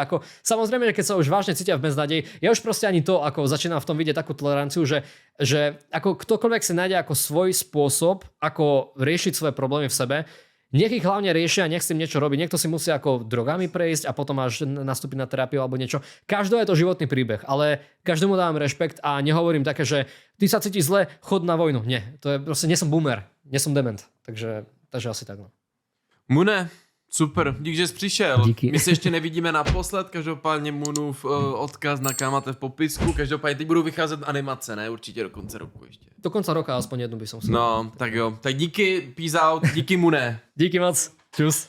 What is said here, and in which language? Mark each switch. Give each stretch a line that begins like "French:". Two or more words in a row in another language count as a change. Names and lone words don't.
Slovak: Ako, samozrejme, že keď sa už vážne cítia v beznadeji, ja už proste ani to, ako začínam v tom vidieť takú toleranciu, že ako ktokoľvek si nájde ako svoj spôsob, ako riešiť svoje problémy v sebe, nech ich hlavne riešia, nech s tým niečo robí. Niekto si musí ako drogami prejsť a potom až nastúpiť na terapiu alebo niečo. Každého je to životný príbeh, ale každému dávam rešpekt a nehovorím také, že ty sa cítiš zle, chod na vojnu. Nie, to je proste, nie som boomer, nie som dement. Takže asi tak. No.
Czech: Mune, super, dík, že jsi přišel. Díky. My se ještě nevidíme naposled, každopádně Munův odkaz na máte v popisku, každopádně teď budou vycházet animace, ne? Určitě do konce roku ještě.
Slovak: Do konca roka aspoň jednu by som si.
Czech: No, tak jo. Tak díky,
English: peace out,
Czech: díky Mune. Díky moc. Čus.